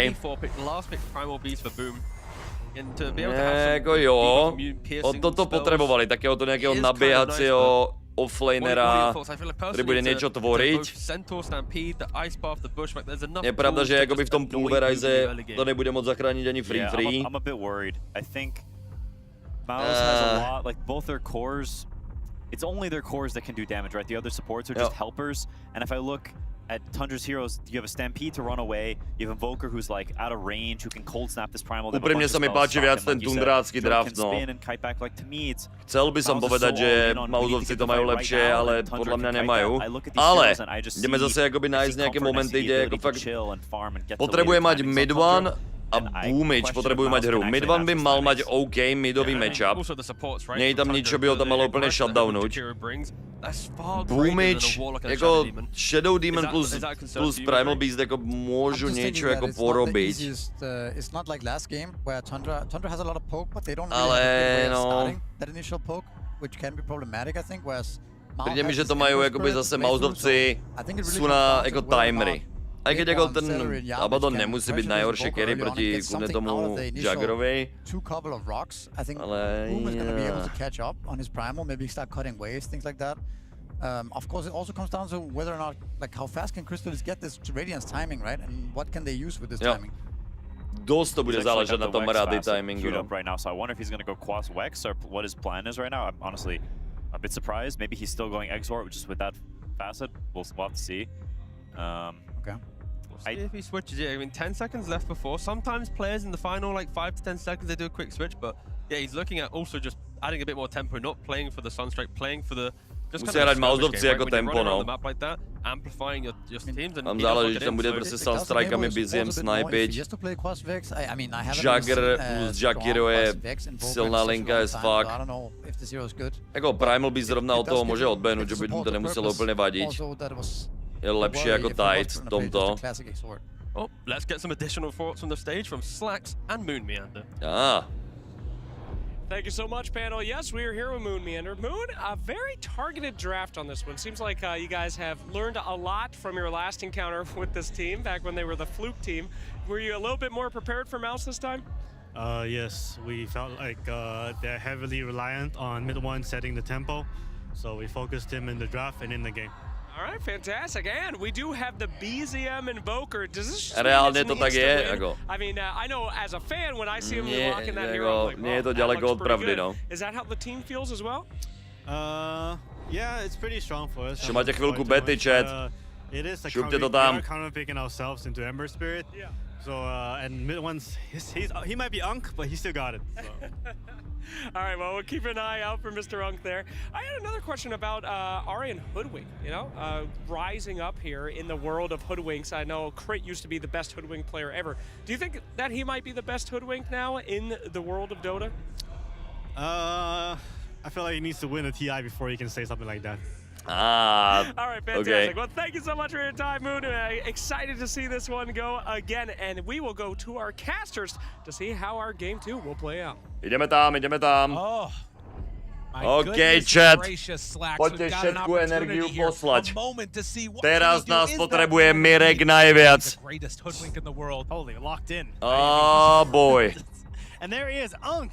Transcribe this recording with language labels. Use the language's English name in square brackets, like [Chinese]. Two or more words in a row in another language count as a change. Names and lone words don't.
[Czech] Jako jo, o toto potřebovali, takého to nějakého nabíhacího offlanera, který bude něco tvořit. Je pravda, že jakoby v tom pulverize to nebude moc zachránit ani free. [English] It's only their cores that can do damage, right? The other supports are just helpers. And if I look at Tundra's heroes, you have a Stampede to run away, you have Invoker who's like out of range, who can cold snap this primal. [Slovak] Úprimne sa mi páči viac ten tundrácky draft, no. Chcel by som povedať, že Mauzovci to majú lepšie, ale podľa mňa nemajú. Ale ideme zase akoby nájsť nejaké momenty, kde ako fakt potrebuje mať mid one a Boomage potrebujú mať hru. Mid one by mal mať OK midový matchup. Nie je tam nič, čo by ho tam malo úplne shutdownuť. Boomage, jako Shadow Demon plus Primal Beast jako môžu niečo jako porobiť. [English] It's not like last game where Tundra has a lot of poke, but they don't really have a good way of starting that initial poke, which can be problematic, I think, whereas [Slovak] Príde mi, že to majú jakoby zase Mauzovci, sú na jako timery. Aj keď jako ten Abaddon nemusí byť najhoršie carry proti kudne tomu Jaggerovej, ale [English] of course, it also comes down to whether or not, like, how fast can Crystallis get this Radiance timing, right? And what can they use with this timing? [Czech] Dost to bude záležet na tom rady timingu. [English] Right now, so I wonder if he's going to go Quas Wex or what his plan is right now. I'm honestly a bit surprised. Maybe he's still going Exort, just with that facet. We'll have to see. Okay. We'll see if he switches it. I mean, 10 seconds left before. Sometimes players in the final, like 5 to 10 seconds, they do a quick switch. But yeah, he's looking at also just adding a bit more tempo, not playing for the Sunstrike, playing for the. [Czech] Musí hrať Mauzovci jako tempo, no. Tam záleží, že tam bude prostě Sunstrikami biziem snipiť. Jagger plus Jakiro je silná linka [English] as fuck. [Czech] Jako Primal by zrovna od toho může odbehnout, že by to nemuselo úplně vadit. Je lepší jako Tide v tomto. [English] Oh, let's get some additional thoughts from the stage from Slacks and Moon Meander. Thank you so much, panel. Yes, we are here with Moon Meander. Moon, a very targeted draft on this one. Seems like you guys have learned a lot from your last encounter with this team back when they were the Fluke team. Were you a little bit more prepared for MOUZ this time? Yes, we felt like they're heavily reliant on mid one setting the tempo, so we focused him in the draft and in the game. All right, fantastic. And we do have the BZM Invoker. Does this [Czech] reálně to tak je, jako. [English] I mean, I know as a fan when I see him rocking that hero, I'm like, [Slovak] nie je to ďaleko od pravdy, no. [English] Is that how the team feels as well? Yeah, it's pretty strong for us. [Czech] Že máte chvilku bety, chat. [English] It is like [Czech] Šupte to tam. [English] We're kind of picking ourselves into Ember Spirit. Yeah. So and mid one's he might be Unk, but he still got it. So. All right, well, we'll keep an eye out for Mr. Unk there. I had another question about Arian Hoodwink, you know, rising up here in the world of Hoodwinks. I know Crit used to be the best Hoodwink player ever. Do you think that he might be the best Hoodwink now in the world of Dota? I feel like he needs to win a TI before he can say something like that. All right, fantastic. Okay. Well, thank you so much for your time, Moon. Excited to see this one go again, and we will go to our casters to see how our game 2 will play out. [Slovak] Ideme tam. [English] Oh. OK, chat. [Slovak] Poďte všetku energiu poslať. Teraz nás potrebuje Mirek najviac. [English] Holy, locked in. Oh boy. And there he is, Unk.